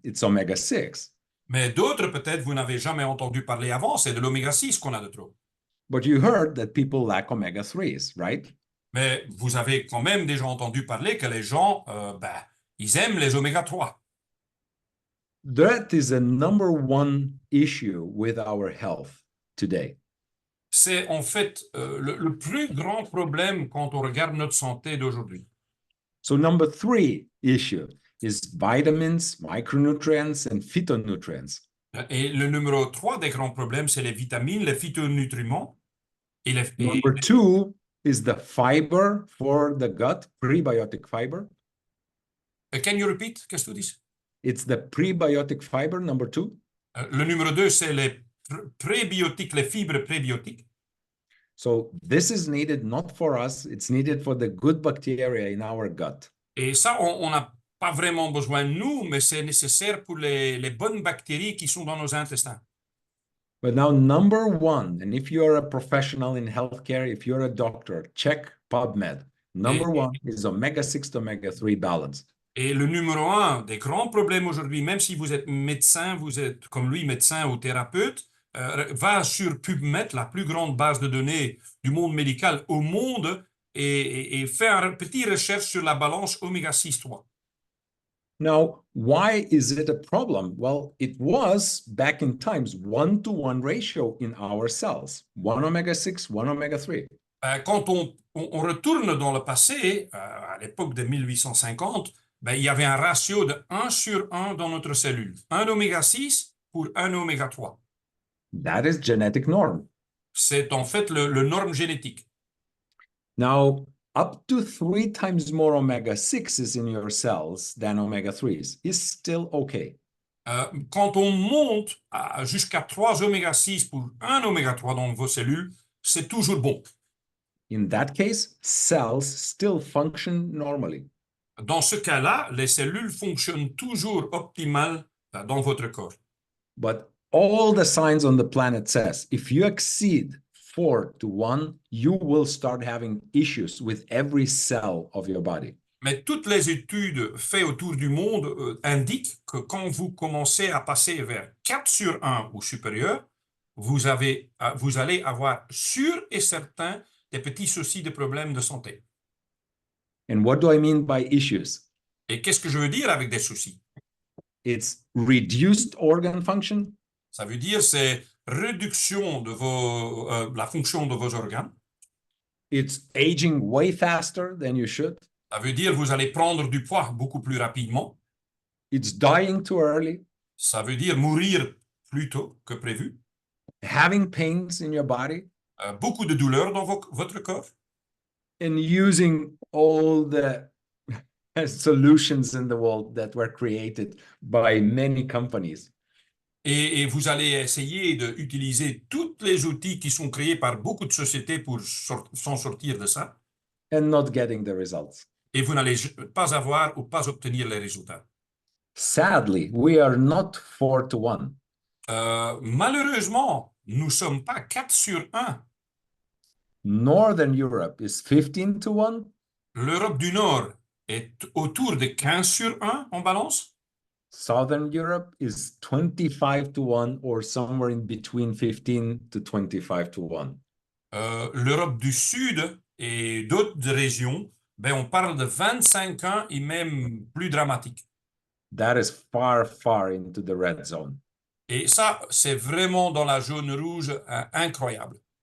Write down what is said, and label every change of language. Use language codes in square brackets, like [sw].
[en] It's omega-6. [fr] Mais d'autres, peut-être, vous n'avez jamais entendu parler avant, c'est de l'oméga 6 qu'on a de trop. [en] But you heard that people lack omega-3s, right? [fr] Mais vous avez quand même déjà entendu parler que les gens, ils aiment les oméga 3. [en] That is a number one issue with our health today. [fr] C'est en fait le plus grand problème quand on regarde notre santé d'aujourd'hui. [en] So number 3 issue is vitamins, micronutrients, and phytonutrients. [fr] Et le numéro 3 des grands problèmes, c'est les vitamines, les phytonutriments. [en] Number 2 is the fiber for the gut, prebiotic fiber. Can you repeat? [fr] Qu'est-ce que tu dis? [en] It's the prebiotic fiber, number 2. [fr] Le numéro 2, c'est les prébiotiques, les fibres prébiotiques. [en] So this is needed not for us, it's needed for the good bacteria in our gut. [fr] Et ça, on n'a pas vraiment besoin de nous, mais c'est nécessaire pour les bonnes bactéries qui sont dans nos intestins. [en] But now, number 1, and if you're a professional in healthcare, if you're a doctor, check PubMed. Number 1 is omega-6 to omega-3 balance. [fr] Et le numéro 1 des grands problèmes aujourd'hui, même si vous êtes médecin, vous êtes comme lui, médecin ou thérapeute, va sur PubMed, la plus grande base de données du monde médical au monde, et fait une petite recherche sur la balance oméga-6-3. [en] Now, why is it a problem? Well, it was back in times 1-to-1 ratio in our cells, 1 omega-6, 1 omega-3. [fr] Quand on retourne dans le passé, à l'époque de 1850, il y avait un ratio de 1 sur 1 dans notre cellule. 1 oméga-6 pour 1 oméga-3. [en] That is genetic norm. [fr] C'est en fait le norme génétique. [en] Now, up to 3 times more omega-6s in your cells than omega-3s is still okay. [fr] Quand on monte jusqu'à 3 oméga-6 pour 1 oméga-3 dans vos cellules, c'est toujours bon. [en] In that case, cells still function normally. [fr] Dans ce cas-là, les cellules fonctionnent toujours optimal dans votre corps. [en] But all the science on the planet says if you exceed 4-to-1, you will start having issues with every cell of your body. [fr] Mais toutes les études faites autour du monde indiquent que quand vous commencez à passer vers 4 sur 1 ou supérieur, vous allez avoir sûr et certain des petits soucis de problèmes de santé. [en] And what do I mean by issues? [fr] Et qu'est-ce que je veux dire avec des soucis? [en] It's reduced organ function. [fr] Ça veut dire c'est réduction de la fonction de vos organes. [en] It's aging way faster than you should. [fr] Ça veut dire vous allez prendre du poids beaucoup plus rapidement. [en] It's dying too early. [fr] Ça veut dire mourir plus tôt que prévu. [en] Having pains in your body. [fr] Beaucoup de douleurs dans votre corps. [en] And using all the solutions in the world that were created by many companies. [fr] Et vous allez essayer d'utiliser tous les outils qui sont créés par beaucoup de sociétés pour s'en sortir de ça. [en] And not getting the results. [fr] Et vous n'allez pas avoir ou pas obtenir les résultats. [en] Sadly, we are not 4-to-1. [fr] Malheureusement, nous ne sommes pas 4 sur 1. [en] Northern Europe is 15-to-1. [fr] L'Europe du Nord est autour de 15 sur 1 en balance. [en] Southern Europe is 25-to-1 or somewhere in between 15 to 25-to-1. [fr] L'Europe du Sud et d'autres régions, on parle de 25-1 et même plus dramatique. [en] That is far, far into the red zone. [fr] Et ça, c'est vraiment dans la zone rouge incroyable.